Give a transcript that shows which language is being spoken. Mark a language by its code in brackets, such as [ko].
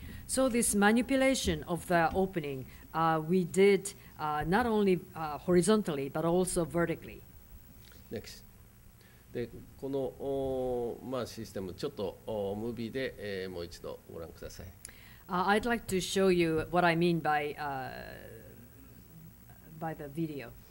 [en] So this manipulation of the opening, we did not only horizontally but also vertically. Next. [ja] でこの、システムちょっとムービーで、もう一度ご覧ください。 [en] I'd like to show you what I mean by the video.